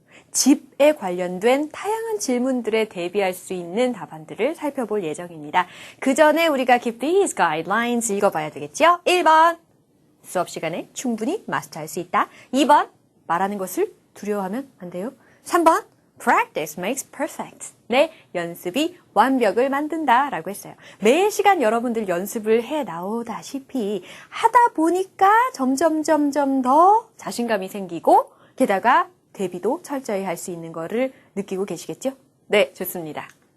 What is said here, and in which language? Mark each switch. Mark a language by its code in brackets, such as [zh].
[ko] 집에 관련된 다양한 질문들에 대비할 수 있는 답안들을 살펴볼 예정입니다. 그 전에 우리가 [en] keep these guidelines [ko] 읽어봐야 되겠죠? 1번, 수업 시간에 충분히 마스터할 수 있다. 2번, 말하는 것을 두려워하면 안 돼요. [en] 3번, practice makes perfect. [ko] 네, 연습이 완벽을 만든다 라고 했어요. 매 시간 여러분들 연습을 해 나오다시피 하다 보니까 점점 더 자신감이 생기고 게다가 대비도 철저히 할 수 있는 거를 느끼고 계시겠죠? 네, 좋습니다.